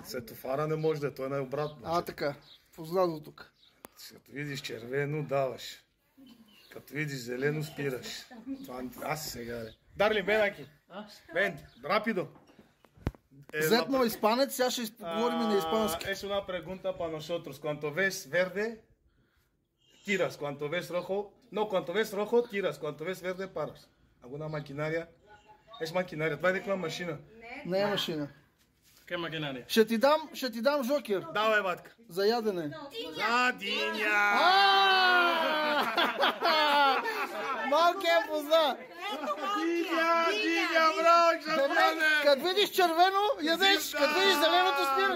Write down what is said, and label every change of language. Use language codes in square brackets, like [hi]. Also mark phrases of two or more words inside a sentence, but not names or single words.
[bg] Светофара не може да е, той е най-обратно. Така. Познато тук. Като видиш червено, даваш. Като видиш зелено, спираш. Това аз сега. [es] Dale, venga. Ven, rápido. Зетно испанец, сега ще говорим на испански. Es una pregunta para nosotros. Cuando ves verde, tiras. Cuando ves rojo, no, cuando ves rojo, tiras. Cuando ves verde, paras. ¿Alguna maquinaria? Es maquinaria. [bg] Това е някаква машина. Не е машина. [es] ¿Qué maquinaria? [bg] Ще ти дам жокер. Давай, батка. За ядене. За диня! Малки е позна. Диня, браво, шампане! Като видиш червено, ядеш. Като видиш зеленото, спираш.